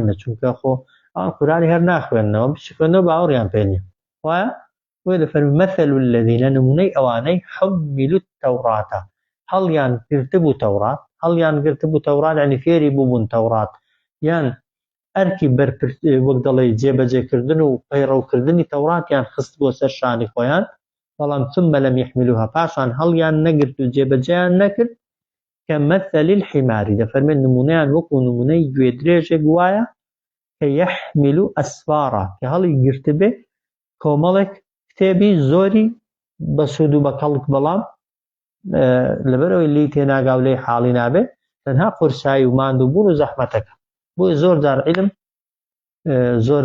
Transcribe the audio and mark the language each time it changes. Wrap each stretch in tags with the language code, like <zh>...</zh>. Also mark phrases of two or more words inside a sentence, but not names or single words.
<ckb>نەچونکە خۆ ئەوان قورئانی هەر ناخوێننەوە بچخوێنەوە باوەڕیان پێ نییە وایە وێ دەفەرمی</ckb> <ar>مەثل الذین</ar> <ckb>نمونەی ئەوانەی</ckb> <ar>حملوا التەوڕات</ar> <ckb>هەڵیان گرتبوو تەورات هەڵیان گرتبوو تەورات یعنی فێری بووبوون تەورات یان ئەرکی وەک دەڵێ جێبەجێکردن و پەیڕەوکردنی تەوراتیان خست بۆ سەر شانی خۆیان بەڵام</ckb> <ar>ثم لم يحملوها</ar> <ckb>پاشان هەڵیان نەگرت و جێبەجێیان نەکرد کە</ckb> <ar>مەثل الحمار</ar> <ckb>دەفەرمێن نمونەیان وەکو نمونەی گوێ درێژێک وایە کە</ckb> <ar>یەحمل ئەسفارا</ar> <ckb>کە هەڵی گرتبێ کۆمەڵێک کتێبی زۆری بە سوود و بە کەڵک بەڵام لەبەرەوەی لی تێناگا و لێی حاڵی نابێ تەنها قورسایی و ماندووبوون و زەحمەتەکە بۆی زۆر جار علم زۆر</ckb>